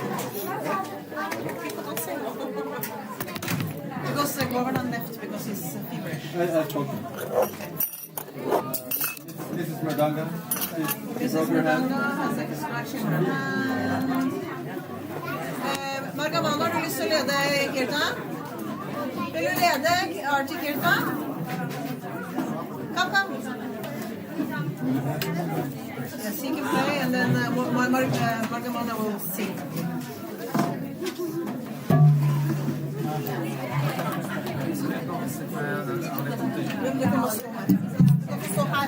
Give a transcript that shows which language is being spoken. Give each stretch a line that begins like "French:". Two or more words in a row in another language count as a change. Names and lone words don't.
English: People don't say no. Because Govardhan left because he's feverish. I told you. This is Mridanga. This is Mridanga, has like a scratch in her hand. Bhagavatam,
Norwegian: har du lyst til å lede kirtan? Vil du lede Arti kirtan? Come.
English: Yes, he can play, and then Bhagavatam will sing.
Norwegian: Men du kommer stå her. Du kan stå her.